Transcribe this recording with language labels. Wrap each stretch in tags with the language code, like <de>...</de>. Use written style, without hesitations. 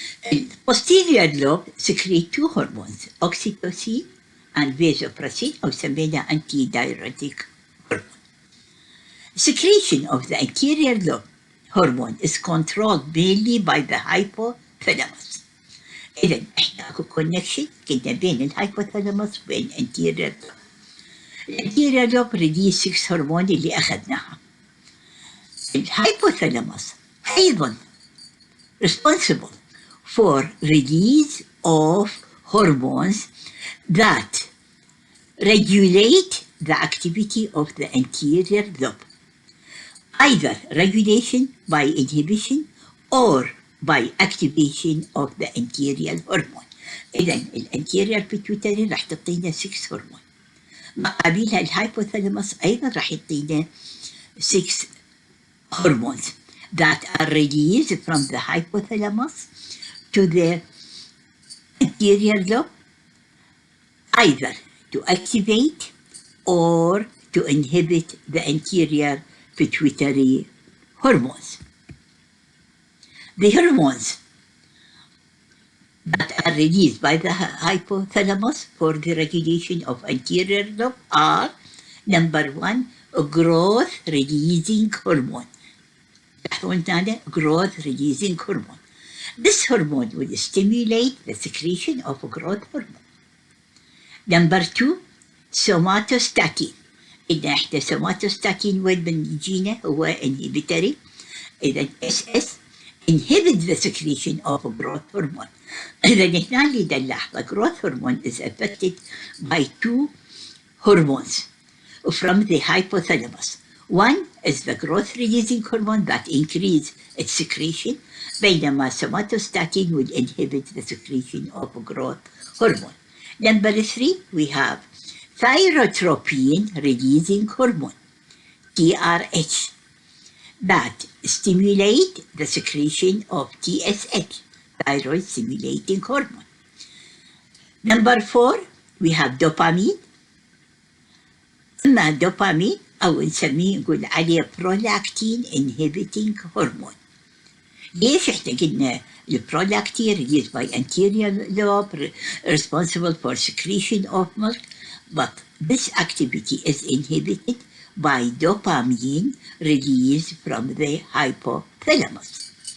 <en>The posterior lobe secrete 2 hormones, oxytocin and vasopressin,</en> <ar>أو سمينا</ar> <en>antidiuretic hormone. Secretion of the anterior lobe hormone is controlled mainly by the hypothalamus.</en> <ar>إذا إحنا أكو connection كنا بين الهايبوثالاموس وبين anterior lobe. الانتيريور لوب release 6 هرمون اللي أخذناها. الهايبوثالاموس أيضا</ar> <en>responsible for release of hormones that regulate the activity of the anterior lobe, either regulation by inhibition or by activation of the anterior hormone.</en> <ar>إذا الانتيريور pituitary راح تعطينا 6 هرمون. مقابلها الهايبوثالاموس أيضا راح يعطينا</ar> <en>6 hormones that are released from the hypothalamus to the anterior lobe, either to activate or to inhibit the anterior pituitary hormones. The hormones that are released by the hypothalamus for the regulation of anterior lobe are, number 1, growth releasing hormone. Growth releasing hormone. This hormone will stimulate the secretion of growth hormone. Number 2, somatostatin.</en> <ar>إذا إحنا somatostatin وين بنجينا هو inhibitory.</ar> <en>إذا SS inhibit the secretion of growth hormone.</en> <ar>إذا هنا اللي نلاحظ</ar> <en>growth hormone is affected by 2 hormones from the hypothalamus. One is the growth releasing hormone that increase its secretion, بينما somatostatin will inhibit the secretion of growth hormone. Number 3, we have thyrotropin releasing hormone, TRH, that stimulate the secretion of TSH, thyroid stimulating hormone. Number 4, we have dopamine.</en> <ar>أما dopamine أو نسميه نقول عليه</ar> <en>prolactin inhibiting hormone.</en> <ar>ليش احنا قلنا البرولactin</ar> <en>released by anterior lobe responsible for secretion of milk, but this activity is inhibited by dopamine released from the hypothalamus.</en>